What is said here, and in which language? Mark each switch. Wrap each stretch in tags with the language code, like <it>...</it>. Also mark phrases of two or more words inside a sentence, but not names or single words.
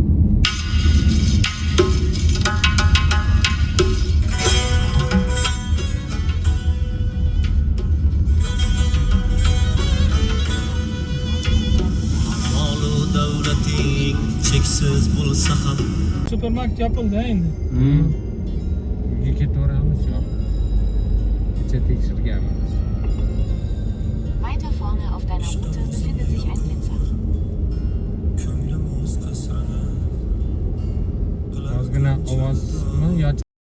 <uz>Molu davlating cheksiz bo'lsa ham Supermarket yopildi endi. Uyga ketaveramiz yo'q. Kecha tekshirganmiz.</uz> <de>Weiter vorne auf deiner Route befindet sich ein Blitzer.</de> <uz>ko'nglim o'z qasrini Ozgina ovozmi yo</uz>